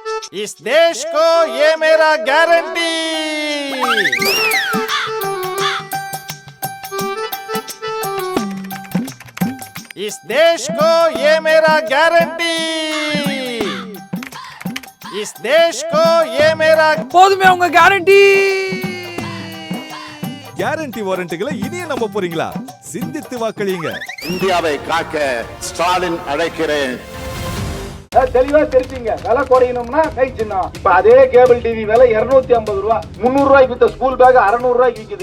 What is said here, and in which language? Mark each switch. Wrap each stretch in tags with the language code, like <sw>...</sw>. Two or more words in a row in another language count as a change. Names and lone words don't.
<hi>इस देश को ये मेरा गारंटी। इस देश को ये मेरा गारंटी। इस देश को ये मेरा</hi> <ta>போதுமே உங்க கேரண்டி. கேரண்டி வாரண்டிகளை இனியே நம்ப போறீங்களா? சிந்தித்து வாக்களியுங்க. இந்தியாவை காக்க ஸ்டாலின் அழைக்கிறேன். தெளிவா தெரிஞ்சுங்க. விலை குறையணும்னா கை சின்னம். இப்ப அதே கேபிள் டிவி விலை 250 ரூபாய், 300 ரூபாய்க்கு வித்த ஸ்கூல் பேக் 600 ரூபாய்க்கு விக்குது.</ta>